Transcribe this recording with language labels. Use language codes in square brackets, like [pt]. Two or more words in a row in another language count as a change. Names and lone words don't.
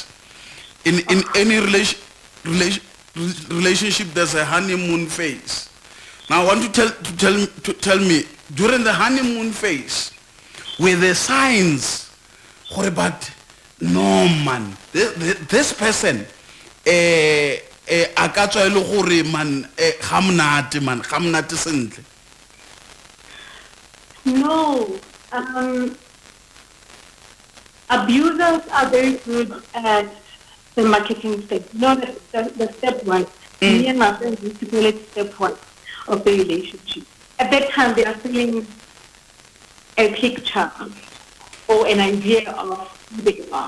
[en] In any relationship, there's a honeymoon phase. Now, I want you to tell me, during the honeymoon phase, were there signs, but No man, this person [tn] a ka tswa e le gore man ga mnate sentle. [en] No. Abusers are very good at the marketing step. No, the step one. Me and my friends used to call it step one of the relationship. At that time, they are selling a picture or an idea of who they are.